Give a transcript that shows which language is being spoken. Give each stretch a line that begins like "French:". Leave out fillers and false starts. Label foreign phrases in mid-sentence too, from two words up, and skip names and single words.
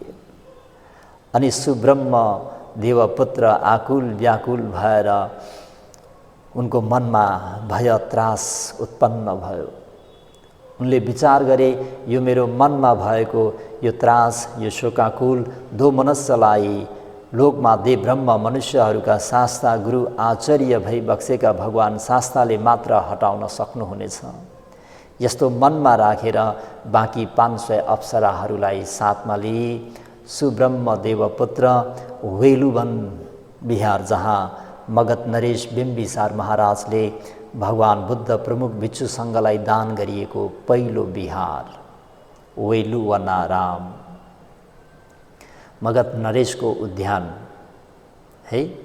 Nepali: अनि सुब्रह्म देवपुत्र आकुल व्याकुल भएर उनको मनमा भय त्रास उत्पन्न भयो। उनले विचार गरे यो मेरो मनमा भएको यो त्रास, यो शोकाकुल दोमनस्यलाई लोकमा देव ब्रह्म मनुष्यहरूका शास्ता गुरु आचार्य भई बक्सेका भगवान शास्ताले मात्र हटाउन सक्नुहुनेछ। यस्तो मनमा राखेर बाँकी 500 अप्सराहरूलाई साथमा लिई सुब्रह्म देवपुत्र वेलुवन बिहार, जहाँ मगध नरेश बिम्बिसार महाराजले भगवान बुद्ध प्रमुख भिक्षुसँगलाई दान गरिएको पहिलो बिहार वेलुवनाराम, मगध नरेशको उद्यान है।